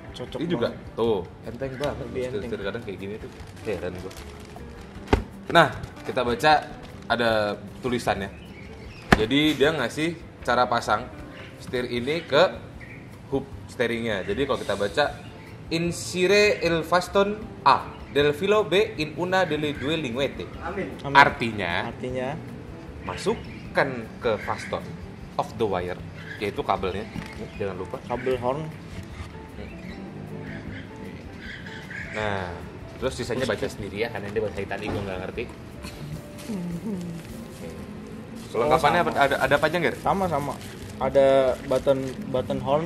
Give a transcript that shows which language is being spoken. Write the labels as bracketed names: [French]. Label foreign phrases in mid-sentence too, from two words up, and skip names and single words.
[Indonesian] Cocok Ini juga banget. tuh enteng banget. Lebih enteng. Setir kadang kayak gini tuh. Heran gua. Nah, kita baca ada tulisannya. Jadi dia ngasih cara pasang setir ini ke [English] hub steeringnya. [Indonesian] Jadi kalau kita baca [Italian] insire il faston A del filo B in una delle due linguette. [Indonesian] Amin. Amin. Artinya masukkan ke faston [English] of the wire, [Indonesian] yaitu kabelnya. Jangan lupa. Kabel horn. Nah, terus sisanya baca sendiri ya, karena dia bahasa Itali gue nggak ngerti. Kelengkapannya sama. ada apa aja nggak? Sama. Ada [English] button horn.